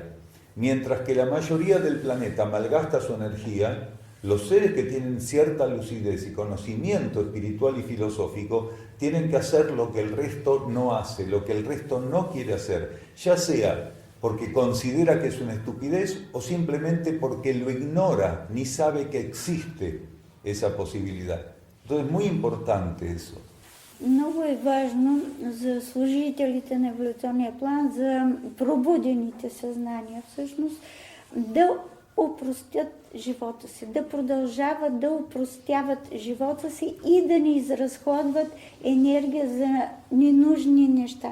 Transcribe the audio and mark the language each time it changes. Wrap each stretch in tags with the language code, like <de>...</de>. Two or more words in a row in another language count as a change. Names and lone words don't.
<es>Mientras que la mayoría del planeta malgasta su energía, los seres que tienen cierta lucidez y conocimiento espiritual y filosófico tienen que hacer lo que el resto no hace, lo que el resto no quiere hacer, ya sea porque considera que es una estupidez o simplemente porque lo ignora, ni sabe que existe esa posibilidad. Entonces es muy importante eso.</es> <bg>Много е важно за служителите на еволюционния план, за пробудените съзнания всъщност, да опростят живота си, да продължават да опростяват живота си и да не изразходват енергия за ненужни неща.</bg>